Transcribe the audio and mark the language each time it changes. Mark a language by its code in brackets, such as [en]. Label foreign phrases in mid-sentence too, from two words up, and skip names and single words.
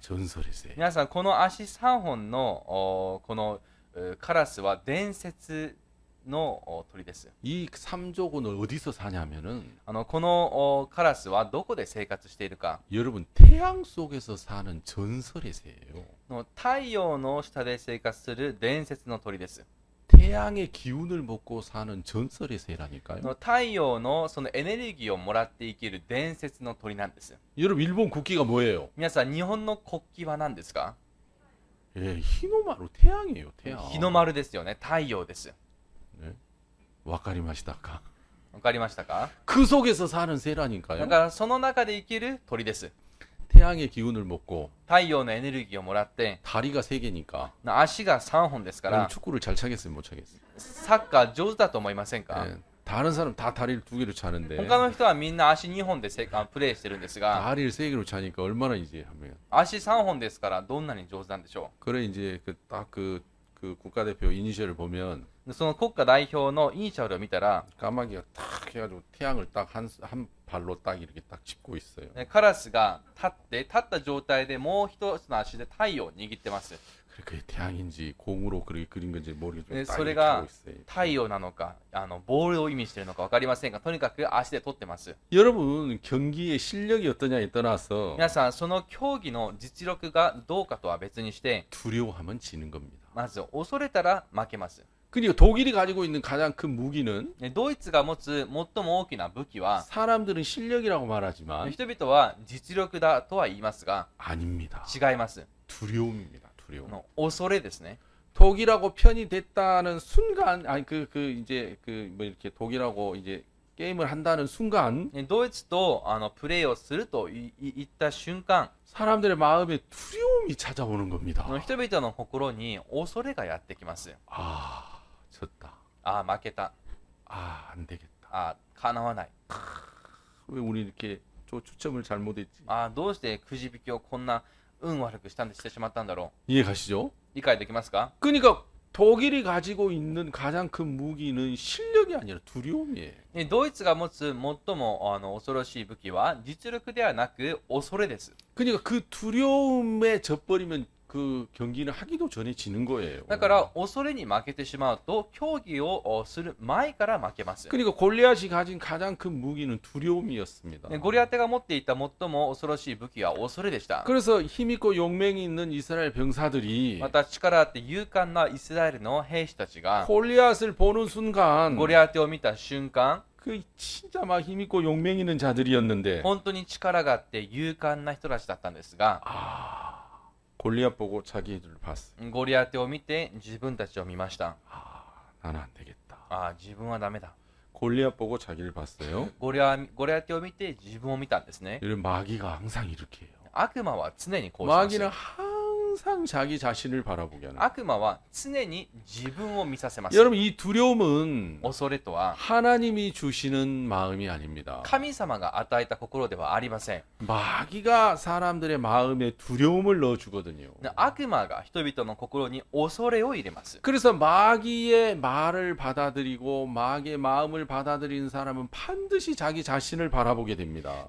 [ko] 전설의 새. [ja] 皆さん、この足3本のこのカラスは伝説の鳥です。 [ko] 이 삼조고는 어디서 사냐면은 [ja] このカラスはどこで生活しているか。 [ko] 여러분 태양 속에서 사는 전설의 새예요. [ja] 太陽の下で生活する伝説の鳥です。 [ko] 태양의 기운을 먹고 사는 전설의 새라니까요. [ja] 太陽のそのエネルギーをもらって生きる伝説の鳥なんです。 [ko] 여러분 일본 국기가 뭐예요? [ja] 皆さん、日本の国旗は何ですか？ [ko] 예, 히노마루 태양이에요. 태양. [ja] 日の丸ですよね。太陽です。 [ko] 네? 와카리마시다까? [ja] わかりましたか？ [ko] 그 속에서 사는 [ja] だ [ko] 새라니까요. [ja] からその中で生きる鳥です。 [ko] 태양의 기운을 먹고 [ja] 太陽のエネルギーをもらって、 [ko] 다리가 3개니까 [ja] 足が3本ですか [ko] 그럼 [ja] ら、 [ko] 축구를 잘 차겠어요, 못 차겠어요? [ja] サッカー上手だと思いませんか？ [ko] 예, 다른 사람 다 다리를 2개로 차는데 [ja] 他の人はみんな足2本でプレーしてるんですが、 [ko] 다리를 3개로 차니까 얼마나 이제 하면 [ja] 足3本ですからどんなに上手なんでしょ [ko] 그래 이제 그 국가대표 이니셜을 보면 [ja] う。その国家代表のイニシャルを見たら、 [ko] 까마귀가 딱 해가지고 태양을 딱 한 발로 딱 이렇게 딱 짚고 있어요. [ja] カラスが立った状態でもう一つの足で太陽を握ってます。 [ko] 그게 태양인지 공으로 그렇게 그린 건지 모르겠지만 네, 딱 소리가 이렇게 하고 있어요. [ja] 太陽なのかボールを意味しているのか分かりませんが、とにかく足で取ってます。 [ko] 여러분 경기의 실력이 어떠냐에 떠나서 [ja] 皆さん、その競技の実力がどうかとは別にして、 [ko] 두려워하면 지는 겁니다. [ja] まず恐れたら負けます。 [ko] 그러니까 독일이 가지고 있는 가장 큰 무기는 [ja] ねドイツが持つ最も大きな武器は [ko] 사람들은 실력이라고 말하지만 [ja] 人々は実力だとは言いますが [ko] 아닙니다. [ja] 違います [ko] 두려움입니다. 두려움. [ja] 恐れですね [ko] 독일하고 편이 됐다는 순간 아니 이제 뭐 이렇게 독일하고 이제 게임을 한다는 순간 [ja] ねドイツとプレーをすると言った瞬間 [ko] 사람들의 마음에 두려움이 찾아오는 겁니다. [ja] 人々の心に恐れがやってきます [ko] 아, 졌다. [ja] ああ負けた [ko] 아, 안 되겠다. [ja] ああ叶わない [ko] 왜 우리 이렇게 추첨을 잘못했지? [ja] ああどうしてくじ引きをこんな運悪くしてしまったんだろ [ko] 이해 가시죠? [ja] う理解できますか [ko] 그러니까 독일이 가지고 있는 가장 큰 무기는 실력이 아니라 두려움이에요. [ja] ねドイツが持つ最も恐ろしい武器は実力ではなく恐れです [ko] 그러니까 그 두려움에 져버리면 그 경기는 하기도 전에 지는 거예요. [ja] だから恐れに負けてしまうと競技をする前から負けます [ko] 그러니까 골리앗이 가진 가장 큰 무기는 두려움이었습니다. [ja] ゴリアテが持っていた最も恐ろしい武器は恐れでした [ko] 그래서 힘있고 용맹이 있는 이스라엘 병사들이 [ja] また力あって勇敢なイスラエルの兵士たちが [ko] 골리앗을 보는 순간 [ja] ゴリアテを見た瞬間 [ko] 그 진짜 막 힘있고 용맹 있는 자들이었는데 [ja] 本当に力があって勇敢な人たちだったんですが [ko] 골리앗 보고 자기를 봤어. [ja] ゴリアテを見て自分たちを見ました [ko] 나는 안 되겠다. [ja] ああ自分はダメだ [ko] 골리앗 보고 자기를 봤어요. [ja] ゴリアテを見て自分を見たんですね [ko] 이런 마귀가 항상 이렇게 해요. [ja] 悪魔は常にこうします [ko] 마귀는 항상 자기 자신을 바라보게 하는. [ja] 悪魔は常に自分を見させます [ko] 여러분 이 두려움은 [ja] 恐れとは [ko] 하나님이 주시는 마음이 아닙니다. [ja] 神様が与えた心ではありません [ko] 마귀가 사람들의 마음에 두려움을 넣어주거든요. [ja] 悪魔が人々の心に恐れを入れます [ko] 그래서 마귀의 말을 받아들이고 마귀의 마음을 받아들이는 사람은 반드시 자기 자신을 바라보게 됩니다.